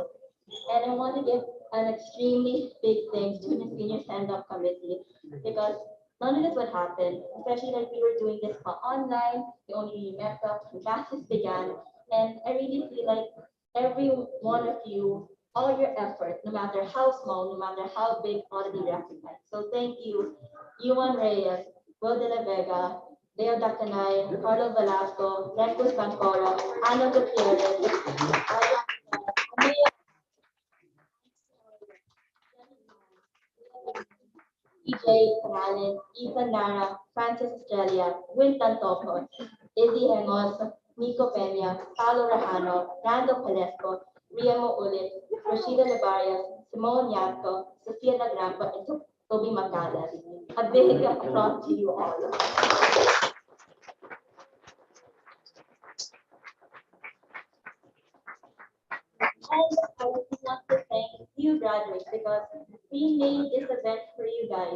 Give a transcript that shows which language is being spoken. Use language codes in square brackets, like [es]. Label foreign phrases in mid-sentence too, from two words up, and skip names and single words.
[en] And I want to give an extremely big thanks to the senior stand-up committee because none of this would happen, especially like we were doing this online. We only met up when classes began. And I really feel like every one of you, all your effort, no matter how small, no matter how big, ought to be recognized. So thank you, Yuan Reyes, Will de la Vega, Leo Dacanay, Carlo Velasco, Recus Pancoro, Ana Gutierrez, EJ Canales, Ethan Nara, Francis Estrella, Winton Topo, Izzy Hemos, Nico Peña, Paulo Rajano, Nando Palesco, Riamo Ulit, Rashida Levarias, Simone Yanko, Sofia Lagrampa, and Toby Macales. A big applause to you all. And I would want to thank you graduates because we made this event for you guys.